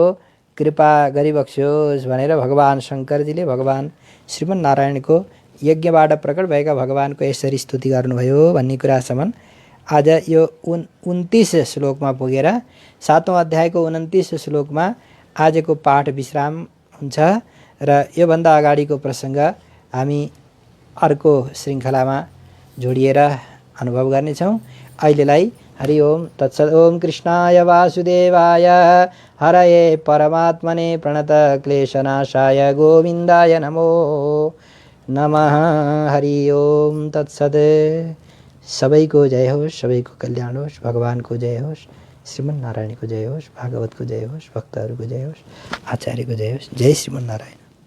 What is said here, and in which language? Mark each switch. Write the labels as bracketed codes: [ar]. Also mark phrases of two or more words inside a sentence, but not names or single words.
[ne] कृपा गरिबक्स्योस् भनेर भगवान शङ्करजीले भगवान श्रीमन्नारायणको यज्ञबाट प्रकट भएका भगवानको यसरी स्तुति गर्नुभयो भन्ने कुरासम्म आज यो 29 श्लोकमा पुगेर 7औं अध्यायको 29 श्लोकमा आजको पाठ विश्राम हुन्छ र योभन्दा अगाडिको प्रसङ्ग हामी अर्को श्रृङ्खलामा जोडिएर अनुभव गर्नेछौँ। [sa] अहिलेलाई हरि ओम तत्सत्। ओम कृष्णाय वासुदेवाय हरये परमात्मने प्रणत क्लेशनाशाय गोविन्दाय नमो नमः। हरि ओम तत्सत्। [ne] सबैको जय होस्, सबैको कल्याण होस्, भगवानको जय होस्, श्रीमन्नारायणको जय होस्, भागवतको जय होस्, भक्तहरूको जय होस्, आचार्यको जय होस्। जय श्रीमन्नारायण।